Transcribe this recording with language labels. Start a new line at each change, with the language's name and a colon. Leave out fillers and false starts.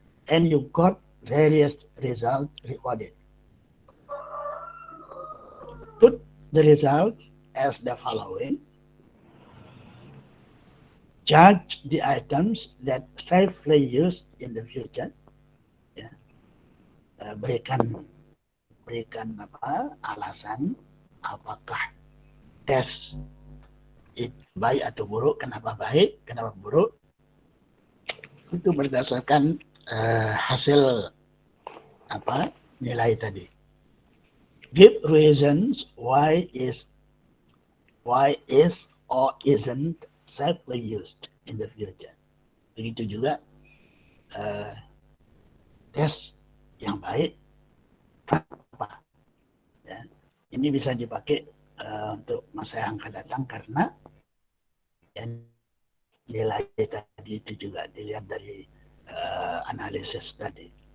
English: And you got various results recorded. Put the results as the following. Judge the items that safely used in the future.
Indonesian: Ya. Berikan alasan apakah tes itu baik atau buruk, kenapa baik, kenapa buruk. Itu berdasarkan hasil nilai tadi.
English: Give reasons why is why is or isn't safely used in the future.
Indonesian: Begitu juga tes yang baik apa. Ya. Ini bisa dipakai untuk masa yang akan datang karena nilai tadi itu juga dilihat dari analisis tadi.